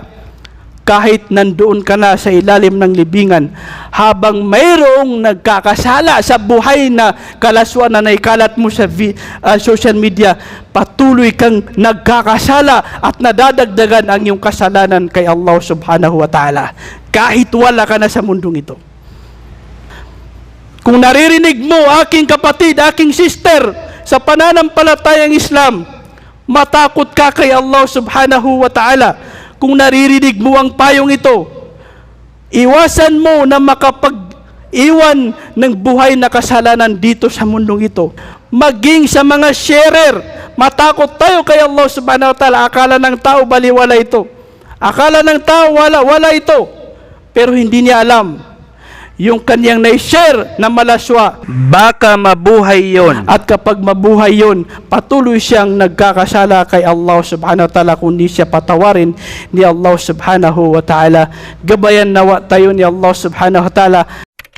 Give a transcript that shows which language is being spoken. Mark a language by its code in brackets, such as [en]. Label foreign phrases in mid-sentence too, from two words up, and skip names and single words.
[tl] Kahit nandoon ka na sa ilalim ng libingan, habang mayroong nagkakasala sa buhay na kalaswaan na naikalat mo sa [en] social media, [tl] patuloy kang nagkakasala at nadadagdagan ang iyong kasalanan kay Allah [ar] سبحانه وتعالى. [tl] Kahit wala ka na sa mundong ito. Kung naririnig mo, aking kapatid, aking sister, sa pananampalatayang Islam, matakot ka kay Allah [ar] سبحانه وتعالى. [tl] Kung naririnig mo ang payong ito, iwasan mo na makapag-iwan ng buhay na kasalanan dito sa mundong ito. Maging sa mga sharer, matakot tayo kay Allah [ar] سبحانه وتعالى. [tl] Akala ng tao baliwala ito. Akala ng tao wala ito. Pero hindi niya alam. Yung kanyang na-share na malaswa, baka mabuhay yon. At kapag mabuhay yon, patuloy siyang nagkakasala kay Allah [ar] سبحانه وتعالى [tl] kung di siya patawarin ni Allah [ar] سبحانه وتعالى. [tl] Gabayan nawa tayo ni Allah [ar] سبحانه وتعالى